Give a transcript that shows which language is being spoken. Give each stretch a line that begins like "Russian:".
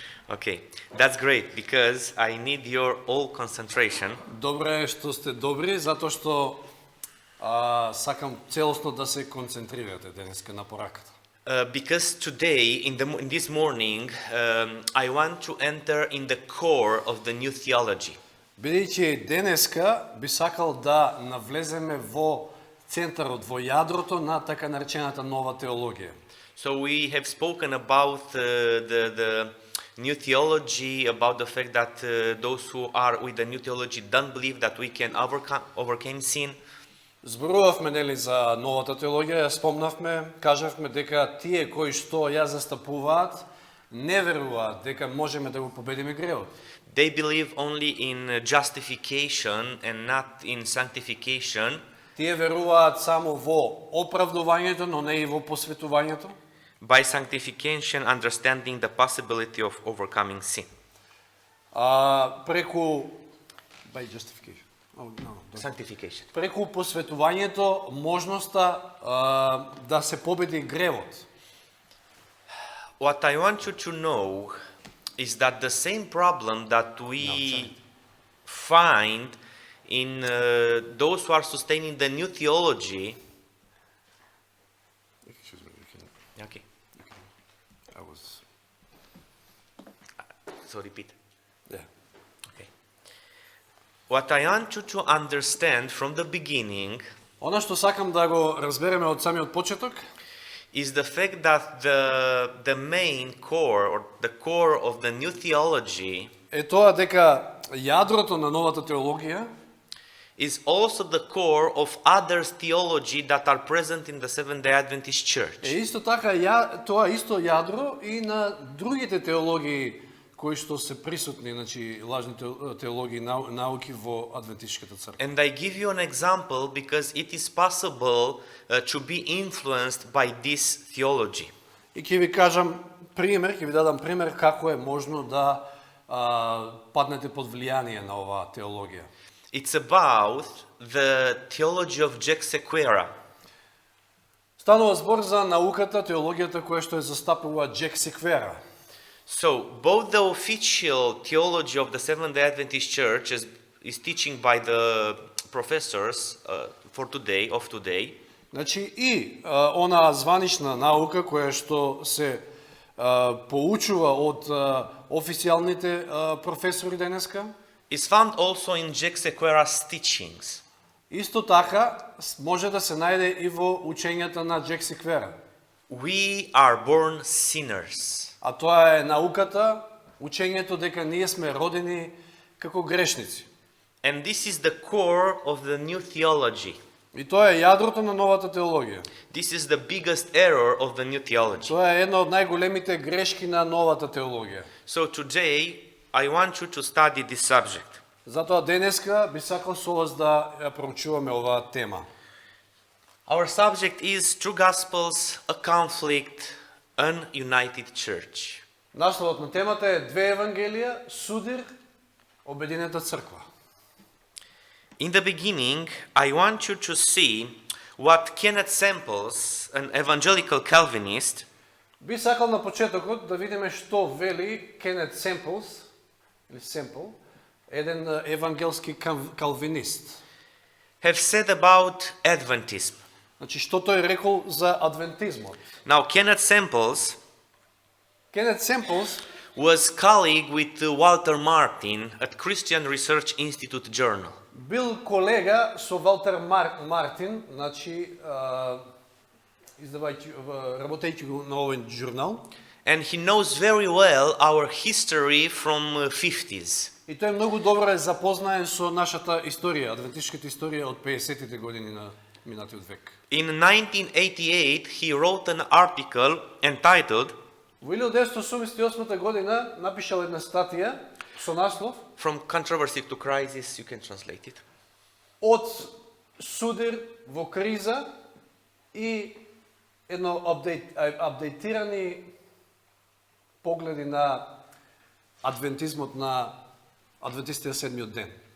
English: Okay, that's great because I need your all concentration.
Macedonian: Добро е што сте добри, затоа што сакам целосно да се концентрирате денеска на пораката.
English: Because today, in this morning, I want to enter in the core of the new theology.
Macedonian: Бидејќи денеска би сакал да навлеземе во центарот, во јадрото на така наречената нова теологија.
English: So we have spoken about the new theology, about the fact that those who are with the new theology don't believe that we can overcome sin.
Macedonian: Зборувавме нели за новата теологија, ја спомнавме, кажавме дека тие кои што ја застапуваат не веруваат дека можеме да го победиме гревот.
English: They believe only in justification and not in sanctification.
Macedonian: Тие веруваат само во оправдувањето, но не и во посветувањето.
English: By sanctification, understanding the possibility of overcoming sin.
Macedonian: Преку
English: by justification. Sanctification.
Macedonian: Преку посветувањето можноста да се победи гревот.
English: What I want you to know is that the same problem that we find in those who are sustaining the new theology. Excuse me, Okay. I was. So repeat. Yeah. Okay. What I want you to understand from the beginning
Macedonian: Она што сакам да го разбереме од самиот почеток
English: is the fact that the main core or the core of the new theology
Macedonian: е тоа дека јадрото на новата теологија
English: is also the core of other theology that are present in the Seventh-day Adventist Church.
Macedonian: е исто така тоа исто јадро и на другите теологии кои што се присутни, значи лажни теологии, науки во адвентистичката црква.
English: And I give you an example because it is possible to be influenced by this theology.
Macedonian: И ќе ви кажам пример, ќе ви дадам пример како е можно да паднете под влијание на оваа теологија.
English: It's about the theology of Jack Sequeira.
Macedonian: Станува збор за науката, теологијата која што е застапува Джек Секвера.
English: So, both the official theology of the Seventh-day Adventist Church is teaching by the professors of today.
Macedonian: Значи и она званична наука која што се поучува од официјалните професори денеска,
English: is found also in Jack Sequeira's teachings.
Macedonian: Исто така може да се најде и во учењата на Джек Секвера.
English: We are born sinners.
Macedonian: А тоа е науката, учењето дека ние сме родени како грешници.
English: And this is the core of the new theology.
Macedonian: И тоа е јадрото на новата теологија.
English: This is the biggest error of the new theology.
Macedonian: Тоа е една од најголемите грешки на новата теологија.
English: So today I want you to study this subject.
Macedonian: Затоа денеска би сакал со вас да ја проучуваме оваа тема.
English: Our subject is True Gospels, a Conflict, an United Church.
Macedonian: Насловот на темата е Две евангелија, судир, обединета црква.
English: In the beginning, I want you to see what Kenneth Samples, an evangelical Calvinist,
Macedonian: Би сакал на почетокот да видиме што вели Кенет Семплс, или Семпл, еден евангелски калвинист.
English: have said about Adventism.
Macedonian: Значи, што тој рекол за адвентизмот?
English: Now, Kenneth Samples
Macedonian: Кенет Семплс
English: was colleague with Walter Martin at Christian Research Institute Journal.
Macedonian: бил колега со Валтер Мартин, значи, работејќи го на овој журнал.
English: And he knows very well our history from 50s.
Macedonian: И тој многу добро е запознаен со нашата историја, адвентистичката историја од 50-тите години на минатиот век.
English: In 1988, he wrote an article entitled
Macedonian: Во 1988 година напишал една статија со наслов
English: From Controversy to Crisis, you can translate it.
Macedonian: Од судир во криза и едно апдейтирани погледи на адвентизмот на адвентистите седмиот ден.